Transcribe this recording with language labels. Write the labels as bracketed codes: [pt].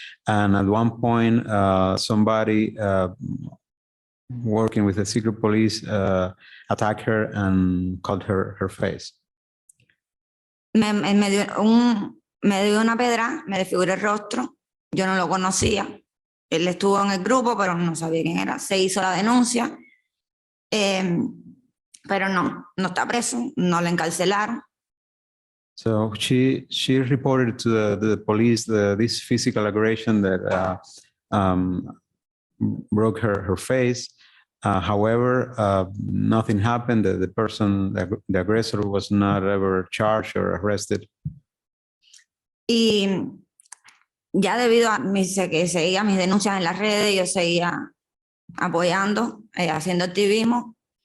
[en] And at one point, somebody working with the secret police attacked her and cut her face. [es] Me dio una pedra, me desfiguró el rostro, yo no lo conocía. Él estuvo en el grupo, pero no sabía quién era. Se hizo la denuncia, pero no está preso, no le encarcelaron. [en] So she reported to the police this physical aggression that broke her face, However, nothing happened. The person, the aggressor, was not ever charged or arrested. [es] Y ya debido a que seguía mis denuncias en las redes, yo seguía apoyando, haciendo activismo.